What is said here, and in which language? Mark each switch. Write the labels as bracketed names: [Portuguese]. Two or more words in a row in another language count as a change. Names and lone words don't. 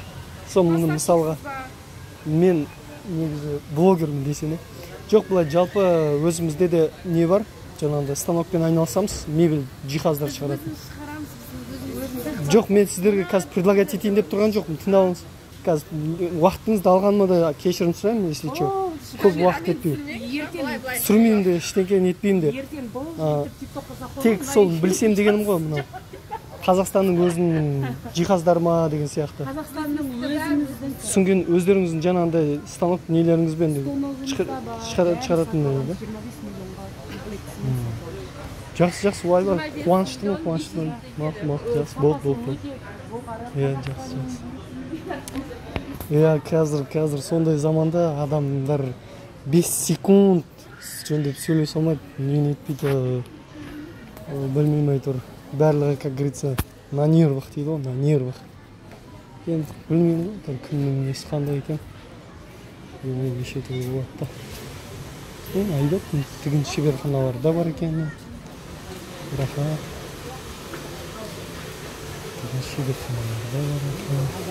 [Kazakh] Соны мысалға мен негізі блогермін десене. Жоқ, былай жалпы өзімізде де не бар? Жаңағыда станокпен айналысамыз, мебель жиһаздар шығаратын. Жоқ, мен сіздерге қазір предлагать етейін деп тұрған жоқпын, тыңдауыңыз. Қазір уақытыңызды алғаныма да кешірім сұраймын, [Russian] если что. [Kazakh] Көп уақыт етпеймін. Сүрмеймін де, ештеңе нетпеймін де. Тек сол білсем дегенім ғой, мынау. Қазақстанның өзінің жиһаздары ма деген сияқты. Қазақстанның өзіміздің түсінген өздеріңіздің жаңағындай станок нелеріңізбен шығаратын да. Жақсы, уайлар. Қуаныштымын. Мақұл, жақсы. Болды. Жақсы. Қазір сондай заманда адамдар 5 секунд жөндеп сөйлесе алмайды. Нені етпейді, білмеймін айтыр. Барлығы, [Russian] как говорится, на нервах [Kazakh] дейді ғой, [Russian] на нервах. [Kazakh] Енді білмеймін, кімнің несі қандай екен. Неше түрлі болады да. Айдап, тігін шеберханалар да бар екен. Рахат. Тігін шеберханалар да бар екен.